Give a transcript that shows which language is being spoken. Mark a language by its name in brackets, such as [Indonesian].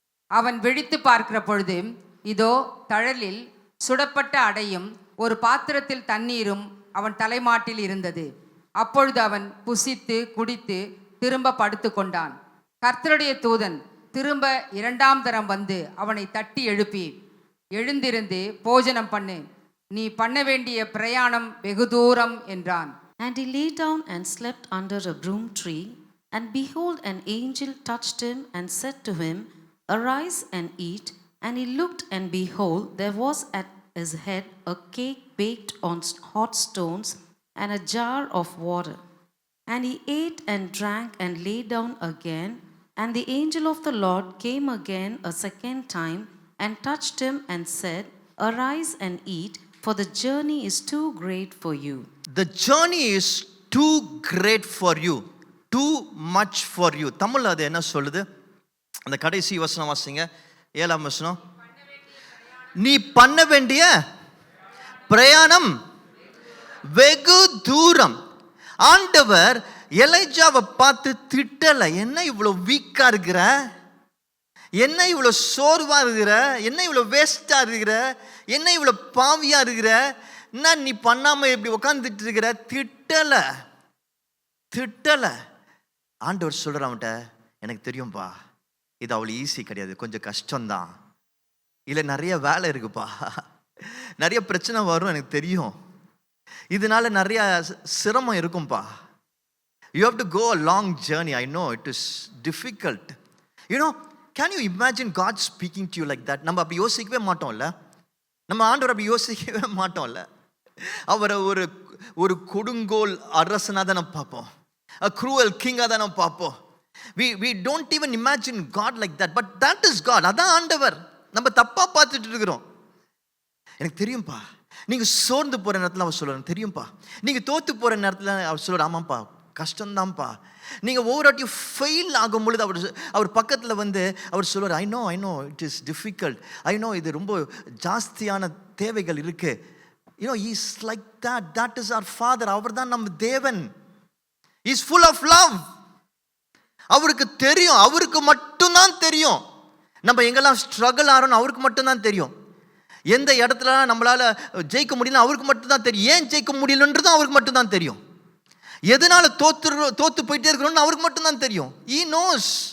[Tamil] அவன் விழித்து பார்க்கிற பொழுது, இதோ தழலில் சுடப்பட்ட அடையும் ஒரு பாத்திரத்தில் தண்ணீரும் அவன் தலைமாட்டில் இருந்தது. அப்பொழுது அவன் புசித்து குடித்து திரும்ப படுத்து கொண்டான். கர்த்தருடைய தூதன் திரும்ப 2ஆம் தரம் வந்து அவனை தட்டி எழுப்பி, எழுந்திருந்து போஜனம் பண்ணு, நீ பண்ண வேண்டிய பிரயாணம் வெகு தூரம் என்றான். [English] And he lay down and slept under a broom tree. And behold, an angel touched him and said to him, Arise and eat. And he looked, and behold, there was at his head a cake baked on hot stones and a jar of water. And he ate and drank and lay down again. And the angel of the Lord came again a second time and touched him and said, Arise and eat, for the journey is too great for you. The journey is too great for you. Too much for you. [Tamil] தமிழ்ல அது என்ன சொல்லுது? அந்த கடைசி வசனம் வாசிங்க, 7ஆம் வசனம். நீ பண்ண வேண்டிய பிரயாணம் வெகு தூரம். ஆண்டவர் எலிஜாவை பார்த்து திட்டல, என்ன இவ்வளவு வீக்கா இருக்கிற, என்ன இவ்வளவு சோர்வா இருக்கிற, என்ன இவ்வளவு வேஸ்டா இருக்கிற, என்ன இவ்வளவு பாவியா இருக்கிற, என்ன நீ பண்ணாம இப்படி உட்காந்துட்டு இருக்கிற, திட்டல திட்டல. ஆண்டவர் சொல்ற, அவன்கிட்ட எனக்கு தெரியும்பா, இது அவ்வளவு ஈஸி கிடையாது, கொஞ்சம் கஷ்டம்தான், இல்லை நிறைய வேலை இருக்குப்பா, நிறைய பிரச்சனை வரும், எனக்கு தெரியும், இதனால நிறைய சிரமம் இருக்கும்பா. [English] You have to go a long journey. I know it is difficult. You know, can you imagine God speaking to you like that? [Tamil] நம்ம அப்படி யோசிக்கவே மாட்டோம்ல, நம்ம ஆண்டவர் அப்படி யோசிக்கவே மாட்டோம்ல. அவரை ஒரு கொடுங்கோல் அரசனாக தான் நம்ம பார்ப்போம். க்ரூவல் கிங்காக தான் நம்ம பார்ப்போம். [English] we don't even imagine God like that, but that is God. [Tamil] அதான் ஆண்டவர். நம்ம தப்பா பார்த்துட்டு இருக்கிறோம். எனக்கு தெரியும்பா, நீங்க சோர்ந்து போற நேரத்தில் அவர் சொல்லுவார், தெரியும்பா. நீங்க தோத்து போற நேரத்தில் அவர் சொல்லுவார், ஆமாப்பா கஷ்டம்தான்ப்பா. நீங்க ஒவ்வொரு வாட்டியும் ஃபெயில் ஆகும் பொழுது அவர் பக்கத்துல வந்து அவர் சொல்லுவார், [English] I know it is difficult, [Tamil] I know இது ரொம்ப ஜாஸ்தியான தேவைகள் இருக்கு. [English] he is like that is our father. [Tamil] அவர் தான் நம்ம தேவன். [English] he is full of love. [Tamil] அவருக்கு தெரியும், அவருக்கு மட்டும்தான் தெரியும் நம்ம எங்கெல்லாம் ஸ்ட்ரகிள் ஆகிறோம், அவருக்கு மட்டும்தான் தெரியும். எந்த இடத்துல நம்மளால ஜெயிக்க முடியல அவருக்கு மட்டும்தான் தெரியும். ஏன் ஜெயிக்க முடியலன்றதும் அவருக்கு மட்டும்தான் தெரியும். எதனால தோத்து போயிட்டே இருக்கிறோம்னு அவருக்கு மட்டும்தான் தெரியும். [English] he knows.